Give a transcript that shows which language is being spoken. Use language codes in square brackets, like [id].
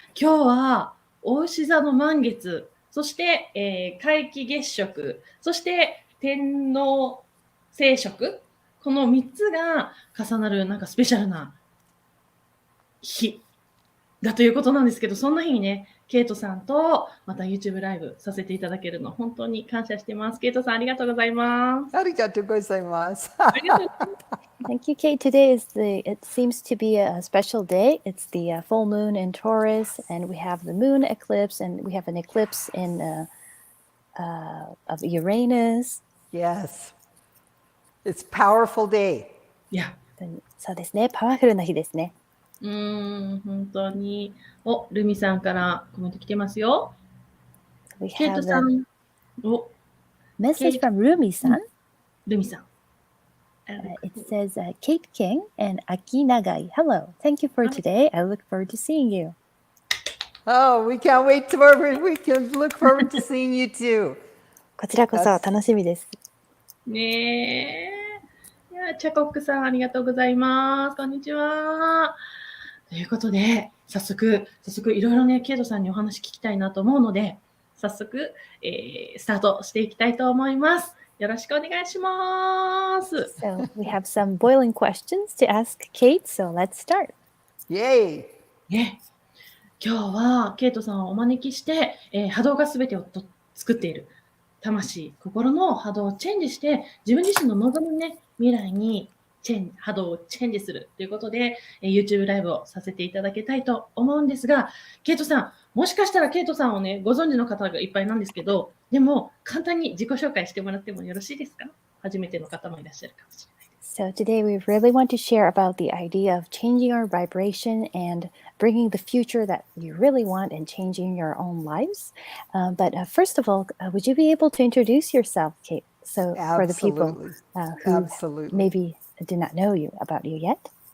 [ja] 今日は、牡牛座の満月、そして、皆既月食、そして天王星食、この3つが重なるなんかスペシャルな日だということなんですけど、そんな日にね、ケイトさんとまた YouTube ライブさせていただけるの本当に感謝してます。ケイトさんありがとうございます。ありがとうございます。ありがとうございます。 [en] Thank you, Kate. Today it seems to be a special day. It's the full moon in Taurus, and we have the moon eclipse, and we have an eclipse of Uranus. Yes. It's a powerful day. [ja] いや、そうですね。パワフルな日ですね。本当に。ルミさんからコメント来てますよ。 [en] We [ja] ケイト [en] have [ja] さ [en] a [ja] ん。 [en] message from Rumi-san. [ja] ルミさん。 [en] It says, Kate King and Aki Nagai. Hello. Thank you for today. I look forward to seeing you. Oh, we can't wait tomorrow. We can look forward to seeing you too. [ja] こちらこそ楽しみです。ねえ。いや、チャコックさん、ありがとうございます。こんにちは。ということで、早速いろいろね、ケイトさんにお話聞きたいなと思うので、早速、スタートしていきたいと思います。よろしくお願いします。 [en] So we have some boiling questions to ask Kate, so let's start. Yay! [ja] ね、今日はケイトさんをお招きして、波動がすべてを作っている魂、心の波動をチェンジして、自分自身の望むね、未来に波動をチェンジするということで、YouTube ライブをさせていただきたいと思うんですが、ケイトさん、もしかしたらケイトさんをね、ご存知の方がいっぱいなんですけど、でも簡単に自己紹介してもらってもよろしいですか？初めての方もいらっしゃるかもしれない。 [en] So today we really want to share about the idea of changing our vibration and bringing the future that you really want and changing your own lives. But first of all, would you be able to introduce yourself, Kate? So for the people who maybe do not know about you yet.